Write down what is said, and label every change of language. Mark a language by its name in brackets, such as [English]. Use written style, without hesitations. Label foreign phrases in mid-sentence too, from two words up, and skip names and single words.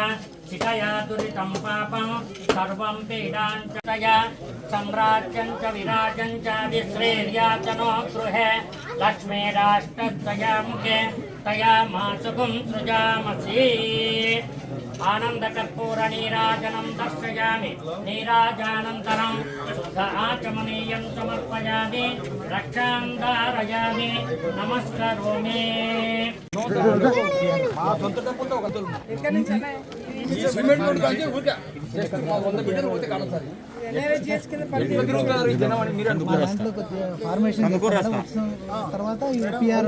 [Sanskrit] शिखया दुरितं पापं सर्वं पीडां च तया सम्राज्यं च विराजं च विश्रेर्या च नो गृहे लक्ष्मीराष्ट्रतया मुखे तया मासुकुं सृजामसि आनन्दकर्पूरनीराजनं दर्शयामि नीराजानन्तरं शुद्ध आचमनीयं समर्पयामि रक्षां धारयामि नमस्करोमि [English] cement road [Telugu] కానీ ఊరికే 100 మీటర్లు పోతే కాదు సార్ తర్వాత పిఆర్